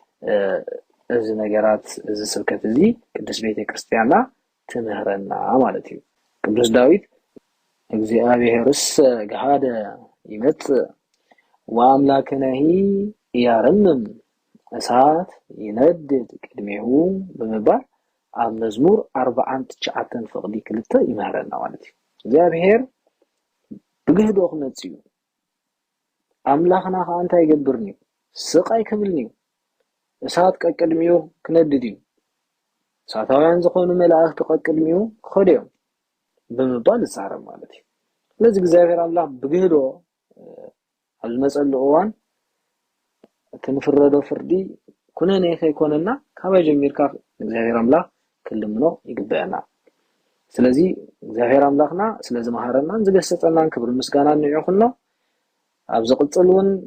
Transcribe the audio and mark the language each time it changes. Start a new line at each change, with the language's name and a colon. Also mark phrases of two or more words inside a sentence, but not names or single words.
Tigrinya: እዚ ነገራት እዚ ስብከት እዚ ቅዱስ ቤተ ክርስቲያንና ትምህረና ማለት እዩ ቅዱስ ዳዊት
Geez: እግዚአብሔርስ ገሃደ ይመጽእ ወአምላክነሂ ያረምም እሳት ይነድድ ቅድሜሁ
Tigrinya: በመባል ኣብ መዝሙር 49 ፍቅዲ 2 ይመህረና ማለት እዩ እግዚአብሔር ብግህዶ ክመጽእ እዩ አምላኽና ከዓ እንታይ ይገብርኒ ስቃይ ክብልኒ እሳት ቀቅድሚዮ ክነድድ እዩ እሳታውያን ዝኾኑ መላእክት ቀቅድሚዮ ክኸድዮም በመባል ይዛረብ ማለት እዩ ስለዚህ እግዚአብሔር አምላክ ብግህዶ ኣብ ዝመጸሉ እዋን ትንፍረዶ ፍርዲ ኩነኔ ከይኮነና ካበይ ጀሚርካ እግዚአብሔር አምላክ ክልምኖ ይግበአና ስለዚህ እግዚአብሔር አምላክና ስለዚ መሃረና ዝገሰጸናን ክብር ምስጋና ንዕኹና ኣብ ዝቅጽሉን